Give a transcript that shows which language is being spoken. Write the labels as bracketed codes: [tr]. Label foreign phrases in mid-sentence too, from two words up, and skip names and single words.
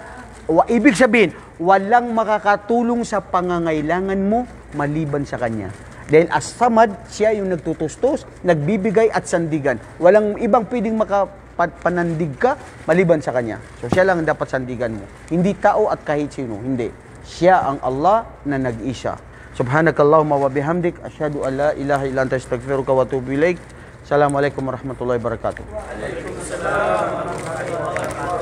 [tl] O ibig sabihin, walang makakatulong sa pangangailangan mo maliban sa Kanya. Dahil as-samad, siya yung nagtutustos, nagbibigay at sandigan. Walang ibang pwedeng panandig ka maliban sa Kanya. So siya lang ang dapat sandigan mo. Hindi tao at kahit sino. Hindi. Siya ang Allah na nag-isa. [ar] سبحانك اللهم وبحمدك. أشهد أن لا إله إلا أنت أستغفرك وأتوب إليك. السلام عليكم ورحمة الله وبركاته.